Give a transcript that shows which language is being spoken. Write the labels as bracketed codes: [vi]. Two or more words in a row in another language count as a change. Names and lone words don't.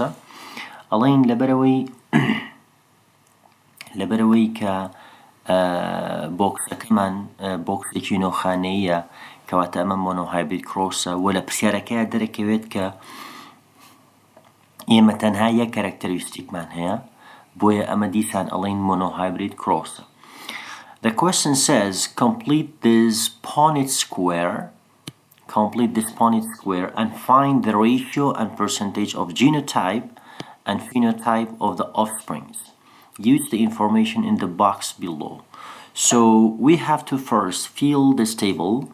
[ckb] ئەڵێن لەبەرەوەی کە بۆکسەکەمان بۆکسێکی نۆخانەییە کەواتە ئەمە [en] monohybrid cross [ckb] و لە پرسیارەکەیە دەرەکەوێت کە ئێمە تەنها یەک کەرەکتەریستیکمان هەیە بۆیە ئەمە دیسان ئەڵێن [en] monohybrid cross. The question says complete this Punnett square and find the ratio and percentage of genotype and phenotype of the offsprings. Use the information in the box below. So we have to first fill this table.